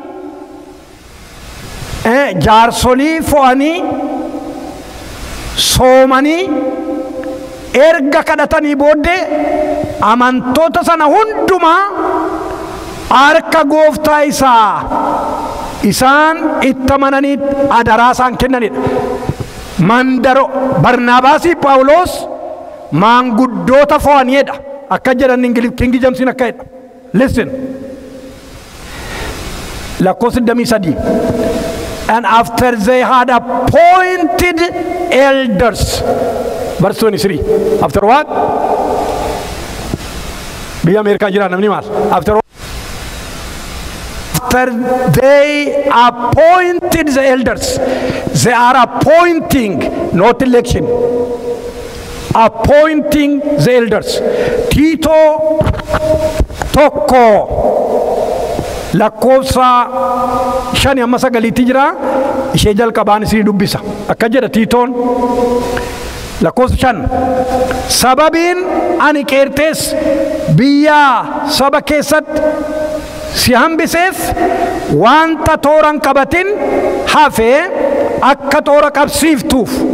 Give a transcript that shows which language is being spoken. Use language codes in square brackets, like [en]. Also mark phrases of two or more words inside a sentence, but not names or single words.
[om] jaarsolii fo'anii soomanii erga kadhatanii booddee amantoota sana hundumaa harka gooftaa isaa isaan itti amananii adaraa isaan kennanidha. Mandaro Barnaabaasii Phaawulos maanguddoota fo'aniidha. Akka jedhan King James akka jedha. Listen. Lakkoofsa 23. [en] And after they had appointed elders. Verse 23. After what? [om] Biyya Ameerikaa jira namni maal? [en] After they appointed the elders. They are appointing, not election. Appointing the elders. [om] Tito tokko lakkoofsa 5-9 jira ishee jalqabaan isin dubbisa akka jedha Tiitoon lakkoofsa 5 sababiin ani qeertees biyya saba keessatti si hambiseef wanta tooran qabatin hafee akka toora qabsiiftuuf